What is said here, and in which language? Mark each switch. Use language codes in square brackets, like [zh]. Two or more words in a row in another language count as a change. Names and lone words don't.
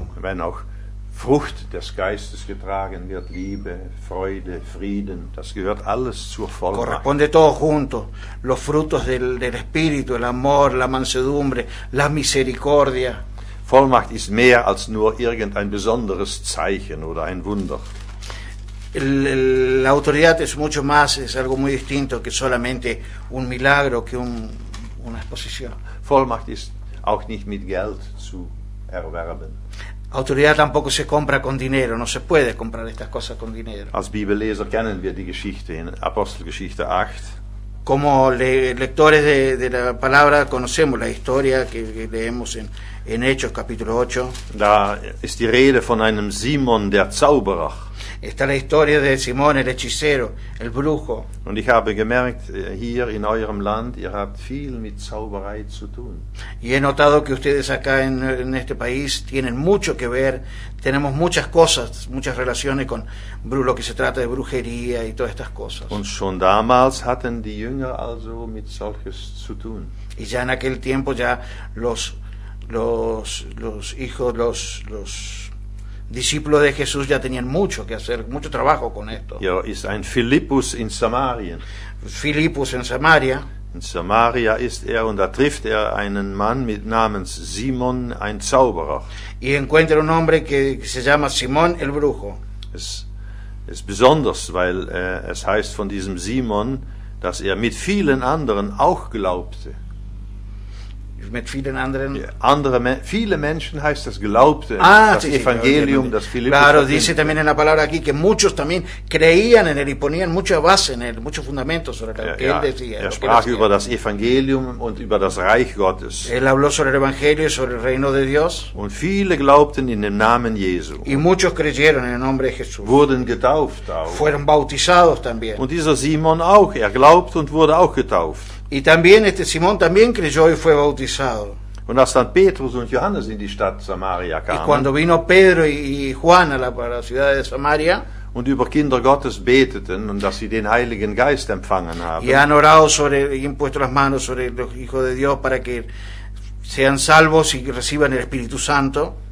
[de] Wenn auch Frucht des Geistes getragen wird, Liebe, Freude, Frieden, das gehört alles zur Vollmacht. [es] Corresponde todo junto, los frutos del Espíritu, el amor, la mansedumbre, la misericordia. [de] Vollmacht ist mehr als nur irgendein besonderes Zeichen oder ein Wunder. [es] La autoridad es mucho más, es algo muy distinto que solamente un milagro, que una exposición. [de] Vollmacht ist auch nicht mit Geld zu erwerben. [es] Autoridad tampoco se compra con dinero, no se puede comprar estas cosas con dinero. [de] Als Bibelleser kennen wir die Geschichte in Apostelgeschichte 8. [es] Como lectores de la palabra conocemos la historia que leemos en Hechos capítulo 8. [de] Da ist die Rede von einem Simon der Zauberer. [es] Está la historia de Simón el hechicero, el brujo. [de] Und ich habe gemerkt, hier in eurem Land, ihr habt viel mit Zauberei zu tun. [es] Y he notado que ustedes acá en este país tienen mucho que ver, tenemos muchas cosas, muchas relaciones con lo que se trata de brujería y todas estas cosas. [de] Und schon damals hatten die Jünger also mit solches zu tun. [es] Y ya en aquel tiempo ya los discípulos de Jesús ya tenían mucho que hacer, mucho trabajo con esto. [de] Hier ist ein Philippus in Samarien. [es] Filipos en Samaria. [de] In Samaria ist und da trifft einen Mann mit namens Simon, ein Zauberer. [es] Y encuentra un hombre que se llama Simón el brujo. [de] Es ist besonders, weil es heißt von diesem Simon, dass mit vielen anderen auch glaubte. mit vielen anderen. Viele Menschen heißt das glaubten das [es] sí, [de] Evangelium, [es] sí, [de] das Philippus [es] claro, [de] verkündete. [es] dice también en la palabra aquí que muchos también creían en él y ponían mucha base en él, muchos fundamentos sobre lo que él decía. [de] Er sprach über das Evangelium und über das Reich Gottes. [es] Él habló sobre el Evangelio y sobre el reino de Dios. [de] Und viele glaubten in den Namen Jesu. [es] Y muchos creyeron en el nombre de Jesús. [de] Wurden getauft auch. [es] Fueron bautizados también. [de] Und dieser Simon auch. Er glaubte und wurde auch getauft. [es] Y también Simón también creyó y fue bautizado. [de] Und als dann Petrus und Johannes in die Stadt Samaria [es] Y cuando [de] kamen [es] vino Pedro y Juan a la ciudad de Samaria [de] und über Kinder Gottes beteten und dass sie den Heiligen Geist empfangen haben, [es] y han orado y han puesto las manos sobre los hijos de Dios para que sean salvos y reciban el Espíritu Santo,